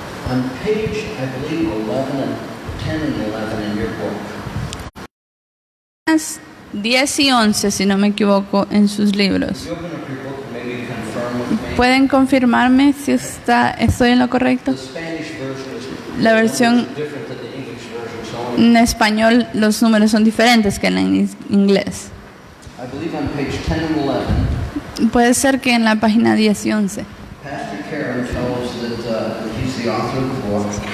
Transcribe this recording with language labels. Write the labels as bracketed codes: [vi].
[en] On page, I believe, 11 and 10 and 11 in your book. [es] 10 y 11, si no me equivoco, en sus libros. [en] You open up your book and maybe confirm with me. [es] ¿Pueden confirmarme si estoy en lo correcto? [en] The Spanish version is [es] La versión [en] different than the English version, so [es] en español los números son diferentes que en inglés. [en] I believe on page 10 and 11, [es] Puede ser que en la página 10 y 11. [en] Pastor Karen tells that he's the author of the book.